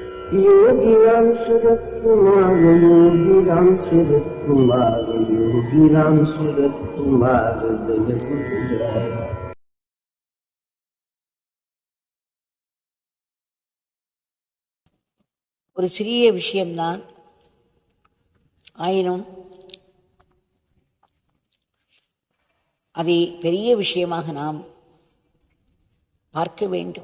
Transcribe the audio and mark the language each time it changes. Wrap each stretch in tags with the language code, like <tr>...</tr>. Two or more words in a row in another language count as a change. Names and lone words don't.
<sa>योगीराम सूरत कुमार, योगीराम सूरत कुमार, योगीराम सूरत कुमार जय गुरुराय।</sa> <ta>ஒரு சிறிய விஷயம்தான், ஆயினும் அதை பெரிய விஷயமாக நாம் பார்க்க வேண்டும்.</ta>